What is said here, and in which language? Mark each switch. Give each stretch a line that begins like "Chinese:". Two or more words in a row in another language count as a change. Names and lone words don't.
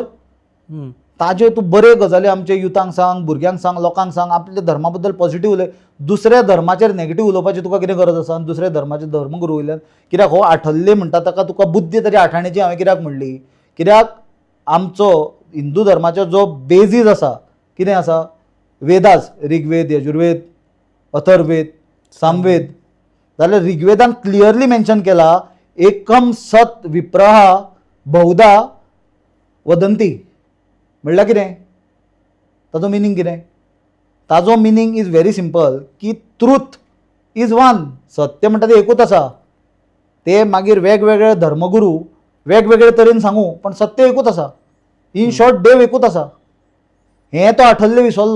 Konkani: ताजे तूं बरे गजाली आमचे युथांक सांग, भुरग्यांक सांग, लोकांक सांग, आपल्या धर्मा बद्दल पॉझिटीव उलय. दुसऱ्या धर्माचेर नेगेटीव उलोवपाची तुका कितें गरज आसा. दुसऱ्या धर्माचे धर्मगुरू वयल्यान कित्याक हो आठल्ले म्हणटा ताका तुका बुद्धी तरी आठाणेची हांवें कित्याक म्हणली, कित्याक आमचो हिंदू धर्माचो जो बेजीस आसा कितें आसा, वेदास, ऋग्वेद, यजुर्वेद, अथर्ववेद, सामवेद. जाल्यार ऋग्वेदान
English: clearly mention
Konkani: केला
Sanskrit: एकम सत विप्रहा बहुधा वदंती.
Konkani: म्हणल्यार कितें, ताजो मिनींग कितें, ताजो
English: meaning is very simple
Konkani: की
English: truth is one.
Konkani: सत्य म्हणटा तें एकूच आसा. ते मागीर वेगवेगळे धर्मगुरू वेगवेगळे तरेन सांगू, पण सत्य एकूच आसा.
English: in short
Konkani: देव एकूच आसा. हें तो आठल्ले विसरलो.